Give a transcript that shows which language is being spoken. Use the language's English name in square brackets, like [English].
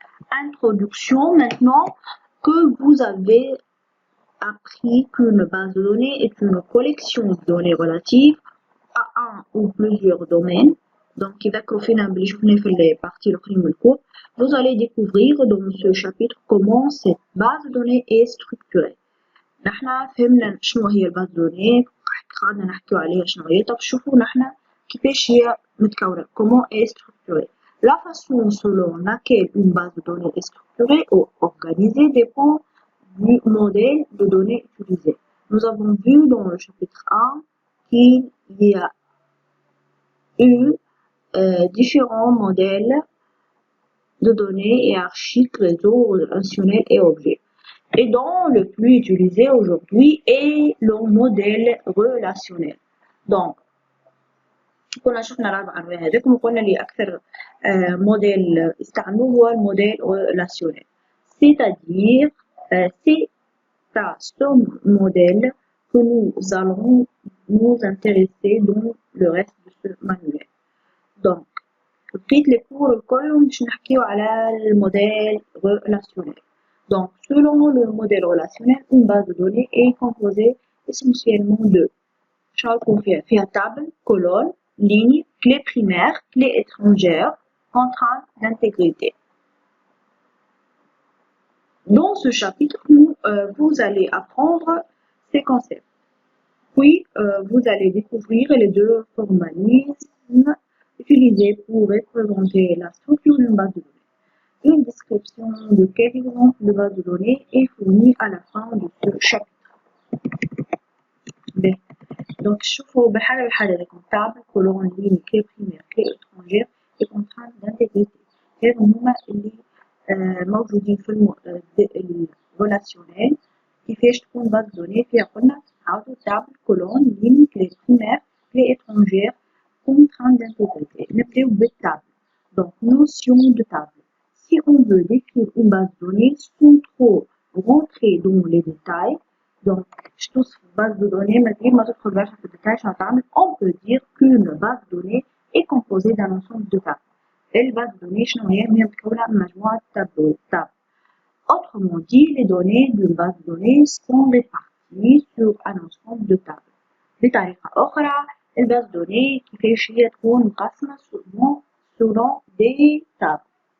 [French] Introduction, maintenant que vous avez appris qu'une base de données est une collection de données relatives à un ou plusieurs domaines. Donc, vous allez découvrir dans ce chapitre comment cette base de données est structurée. [Arabic] نحنا فهمنا شنو هي الباز دوني، قعدنا نحكيو عليها شنو هي. طب شوفوا نحنا كيفاش هي متكونة. [French] Comment est structurée. La façon selon laquelle une base de données est structurée ou organisée dépend du modèle de données utilisé. Nous avons vu dans le chapitre 1 qu'il y a eu différents modèles de données hiérarchiques, réseaux, relationnels et objets. Et dont le plus utilisé aujourd'hui est le modèle relationnel. [Arabic] Donc, كنا شفنا الأربع أنواع هذوك وقلنا اللي أكثر موديل استعملوه هو الموديل relationnel. [French] C'est-à-dire, c'est à ce modèle que nous allons nous intéresser dans le reste de ce manuel. [Arabic] Donc, بقيت لي كور الكل باش نحكيو على الموديل relationnel. [French] Donc, selon le modèle relationnel, une base de données est composée essentiellement de table, colonne, ligne, clé primaire, clé étrangère, contrainte d'intégrité. Dans ce chapitre, vous allez apprendre ces concepts. Puis, vous allez découvrir les deux formalismes utilisés pour représenter la structure d'une base de données. Une description de quelques exemples de base de données est fournie à la fin de ce chapitre. Donc, [Arabic] شوفوا بالحالة لكم [French] table, colonne, ligne, clé primaire, clé étrangère et contrainte d'intégrité. [Arabic] هذو هما اللي موجودين في الريلاسيونيل. كيفاش تكون باز دوني فيها قلنا عاودوا [French] table, colonne, ligne, clé primaire, clé étrangère, contrainte d'intégrité. [Arabic] نبداو بالtable. [French] Donc, notion de table. Si on veut décrire une base de données sans trop rentrer dans les détails, donc je [Arabic] توصف base de données من غير ما تدخل برشا في الديتاي شنو تعمل. [French] On peut dire qu'une base de données est composée d'un ensemble de tables. [Arabic] الباز de données شنو هي متكونة من مجموعة tables. [French] Autrement dit, les données d'une base de données sont réparties sur un ensemble de tables. [Arabic] بطريقة أخرى الباز de données كيفاش هي تكون مقسمة [French] selon des tables.